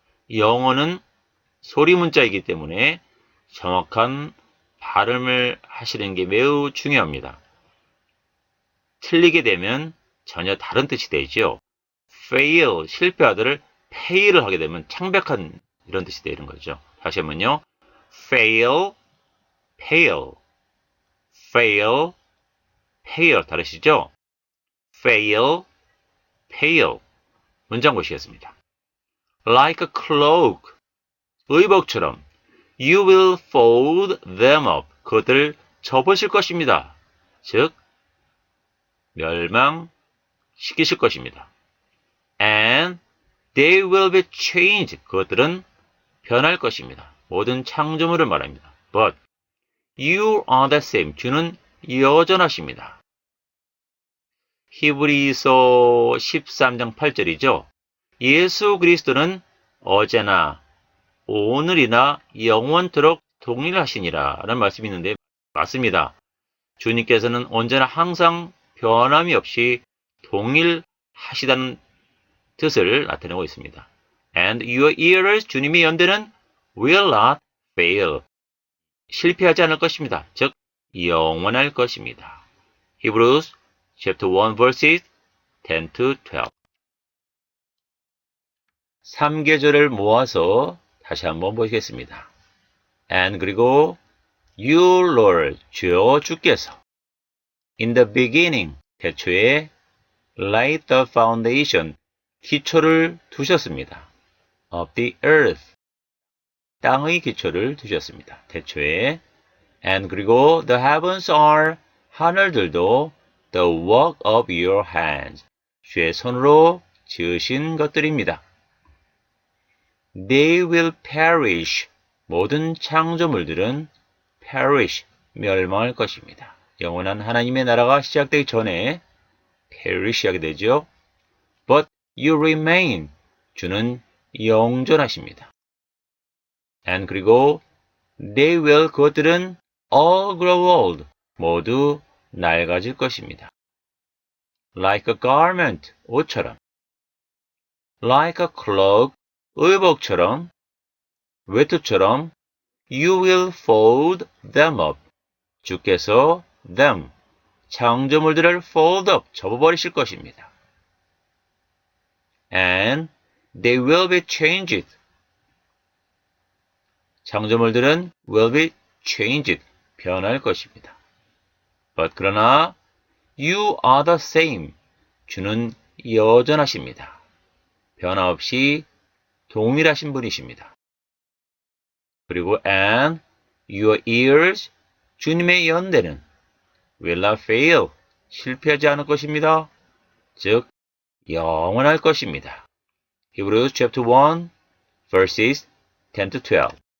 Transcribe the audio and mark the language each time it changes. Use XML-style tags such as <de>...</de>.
<ko>영어는 소리 문자이기 때문에 정확한 발음을 하시는 게 매우 중요합니다. 틀리게 되면 전혀 다른 뜻이 되죠. fail, 실패하다를 fail을 하게 되면 창백한 이런 뜻이 되는 거죠. 다시 한번요. fail, pale, fail, pale 다르시죠? fail, pale. 문장 보시겠습니다.</ko> <en>Like a cloak,</en> <ko>의복처럼</ko> <en>you will fold them up.</en> <ko>그것들을 접으실 것입니다. 즉, 멸망시키실 것입니다.</ko> <en>And they will be changed.</en> <ko>그것들은 변할 것입니다. 모든 창조물을 말합니다.</ko> <en>But you are the same.</en> <ko>주는 여전하십니다. 히브리서 13장 8절이죠. 예수 그리스도는 어제나 오늘이나 영원토록 동일하시니라 라는 말씀이 있는데 맞습니다. 주님께서는 언제나 항상 변함이 없이 동일하시다는 뜻을 나타내고 있습니다.</ko> <en>And your ears,</en> <ko>주님의 연대는</ko> <en>will not fail.</en> <ko>실패하지 않을 것입니다. 즉, 영원할 것입니다.</ko> <en>Hebrews chapter 1 verses 10 to 12.</en> <ko>3계절을 모아서 다시 한번 보시겠습니다.</ko> <en>And</en> <ko>그리고</ko> <en>you Lord,</en> <ko>주여 주께서</ko> <en>in the beginning,</en> <ko>태초에</ko> <en>laid the foundation,</en> <ko>기초를 두셨습니다.</ko> <en>of the earth,</en> <ko>땅의 기초를 두셨습니다. 태초에</ko> <en>and</en> <ko>그리고</ko> <en>the heavens are,</en> <ko>하늘들도</ko> <en>the work of your hands,</en> <ko>주의 손으로 지으신 것들입니다.</ko> <en>They will perish,</en> <ko>모든 창조물들은</ko> <en>perish,</en> <ko>멸망할 것입니다. 영원한 하나님의 나라가 시작되기 전에 perish 하게 되죠.</ko> <en>But you remain,</en> <ko>주는 영존하십니다.</ko> <en>And</en> <ko>그리고</ko> <en>they will,</en> <ko>그것들은</ko> <en>all grow old,</en> <ko>모두 낡아질 것입니다.</ko> <en>Like a garment,</en> <ko>옷처럼.</ko> <en>Like a cloak,</en> <ko>의복처럼, 외투처럼</ko> <en>you will fold them up.</en> <ko>주께서</ko> <en>them,</en> <ko>창조물들을</ko> <en>fold up,</en> <ko>접어버리실 것입니다.</ko> <en>And they will be changed.</en> <ko>창조물들은</ko> <en>will be changed,</en> <ko>변할 것입니다.</ko> <en>But</en> <ko>그러나</ko> <en>you are the same.</en> <ko>주는 여전하십니다. 변화 없이 동일하신 분이십니다. 그리고</ko> <en>and your ears,</en> <ko>주님의 연대는</ko> <en>will not fail,</en> <ko>실패하지 않을 것입니다. 즉, 영원할 것입니다.</ko> <en>Hebrews chapter 1, verses 10 to 12.</en>